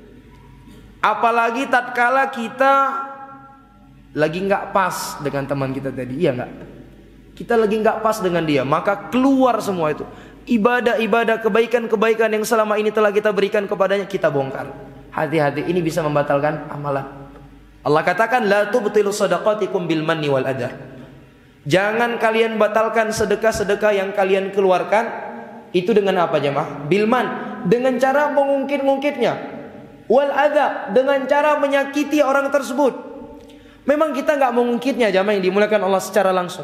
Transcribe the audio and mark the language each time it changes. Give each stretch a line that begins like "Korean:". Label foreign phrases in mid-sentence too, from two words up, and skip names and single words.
Indonesian: Apalagi tatkala kita lagi nggak pas dengan teman kita tadi, iya nggak? Kita lagi nggak pas dengan dia, maka keluar semua itu. Ibadah-ibadah, kebaikan-kebaikan yang selama ini telah kita berikan kepadanya, kita bongkar. Hati-hati, ini bisa membatalkan amalan. Allah katakan,
Arabic: لا تبطلوا صدقاتكم بالمن والأذى.
Indonesian: Jangan kalian batalkan sedekah-sedekah yang kalian keluarkan. Itu dengan apa jemaah?
Arabic: بالمن,
Indonesian: dengan cara mengungkit-ungkitnya.
Arabic: والأذى,
Indonesian: dengan cara menyakiti orang tersebut. Memang kita nggak mengungkitnya jemaah yang dimuliakan Allah secara langsung.